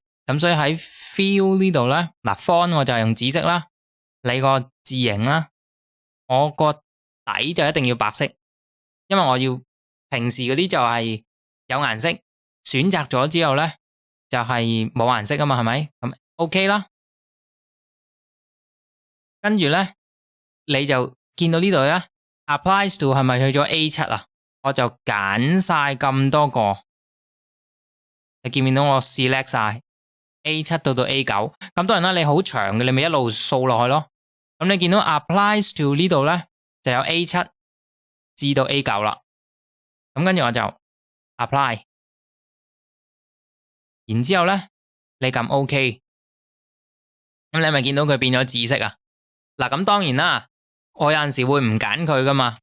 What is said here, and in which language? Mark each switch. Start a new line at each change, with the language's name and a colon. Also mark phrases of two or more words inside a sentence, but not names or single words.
Cantonese: 咁所以喺 fill 呢度咧，嗱 font 我就用紫色啦，你個字型啦，我個底就一定要白色，因為我要平時嗰啲就係有顏色，選擇咗之後咧就係冇顏色啊嘛，係咪？咁 OK 啦。跟住咧，你就見到呢度咧 ，
English: applies to
Cantonese: 係咪去咗 A7 啊？我就揀晒咁多個，你見唔見到我 select 晒 A7 到 A9？咁當然啦，你好長嘅，你咪一路掃落去咯。咁你見到
English: applies to
Cantonese: 呢度咧，就有 A7 至到 A9 啦。咁跟住我就 apply， 然之後咧，你撳 OK， 咁你咪見到佢變咗紫色啊？嗱，咁當然啦，我有陣時會唔揀佢噶嘛。